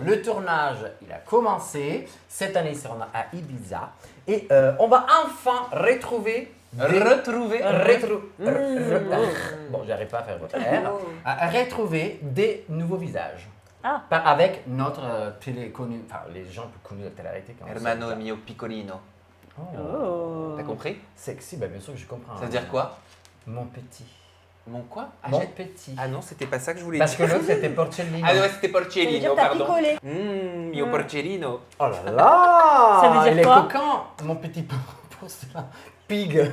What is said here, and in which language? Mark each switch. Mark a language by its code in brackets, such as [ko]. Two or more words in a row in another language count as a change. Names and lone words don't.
[fr] Le tournage, il a commencé. Cette année, c'est à Ibiza. Et on va enfin retrouver... Bon, j'arrive pas à faire votre R. À retrouver des nouveaux visages. Ah. Avec notre télé connue, enfin les gens plus connus de la télé-réalité. [it] Hermano mio piccolino. [fr] Oh. T'as compris? Sexy, bah bien sûr que je comprends. Ça veut dire quoi? Mon petit. Mon quoi? Mon petit. Ah non, c'était pas ça que je voulais Parce dire. que l'autre c'était Porcellino. Ah ouais, c'était Porcellino, pardon. picolé. [it] Mio Porcellino. [fr] Oh là là. Ça veut dire il quoi? est coquin, mon petit pig.